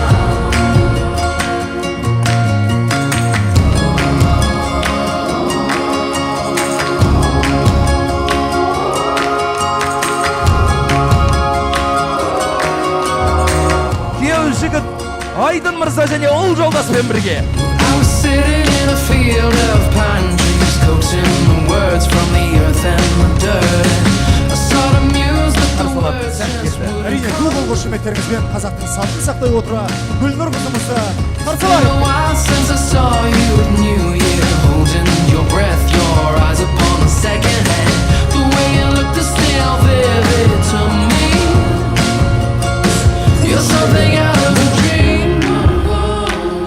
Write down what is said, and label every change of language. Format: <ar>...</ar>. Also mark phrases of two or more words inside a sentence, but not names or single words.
<kk>Күйеу жігіт Айдын мырза және ол жолдаспен бірге.</kk> <en>I was sitting in a field of pine trees, coaxing the words from the earth and the dirt. I saw the music, the words just moving.</en> <kk>Әрине, Google қошеметтеріңізбен қазақтың салтын сақтай отыра Гүлнұр қызымызды</kk> <en>It's been</en> <kk>қарсылайық.</kk> <en>a while since I saw you at New Year, holding your breath, your eyes upon the second hand. The way you looked is still vivid to me. You're something out of a dream.</en>